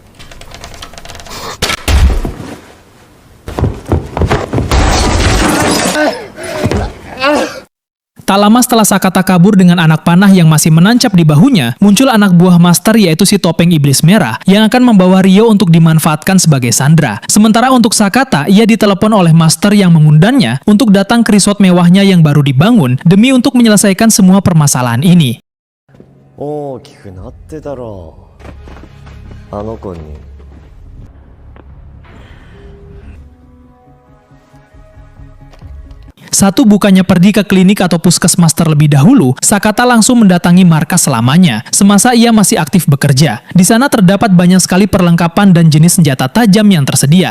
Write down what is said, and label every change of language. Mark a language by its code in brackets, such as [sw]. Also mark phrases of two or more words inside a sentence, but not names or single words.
[id] Tak lama setelah Sakata kabur dengan anak panah yang masih menancap di bahunya, muncul anak buah master yaitu si topeng iblis merah yang akan membawa Rio untuk dimanfaatkan sebagai sandera. Sementara untuk Sakata, ia ditelepon oleh master yang mengundangnya untuk datang ke resort mewahnya yang baru dibangun demi untuk menyelesaikan semua permasalahan ini. [ja] 大きくなってたろう。あの子に。 [id] Satu bukannya pergi ke klinik atau puskesmas terlebih dahulu, Sakata langsung mendatangi markas selamanya, semasa ia masih aktif bekerja. Di sana terdapat banyak sekali perlengkapan dan jenis senjata tajam yang tersedia.